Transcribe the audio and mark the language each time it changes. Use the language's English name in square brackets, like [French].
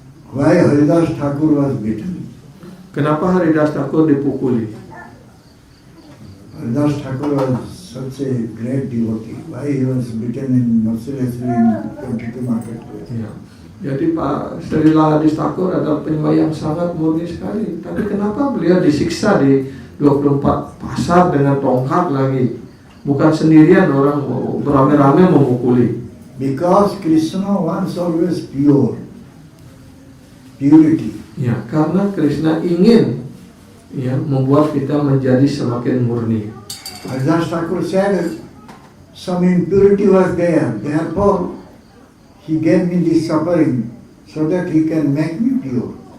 [English] Why Haridas Thakur was beaten? [Indonesian] Kenapa Haridas Thakur dipukuli? [English] Haridas Thakur was such a great devotee. Why he was beaten mercilessly in 22 marketplace? [Indonesian] Ya. Jadi Pak Srila Haridas Thakur adalah penyembah yang sangat murni sekali. Tapi kenapa beliau disiksa di 24 pasar dengan tongkat lagi? Bukan sendirian, orang beramai-ramai memukuli. [English] Because Krishna wants always purity. [Indonesian] Ya, karena Krishna ingin membuat kita menjadi semakin murni. [English] Haridas Thakur said some impurity was there, therefore he gave me this suffering so that he can make me pure.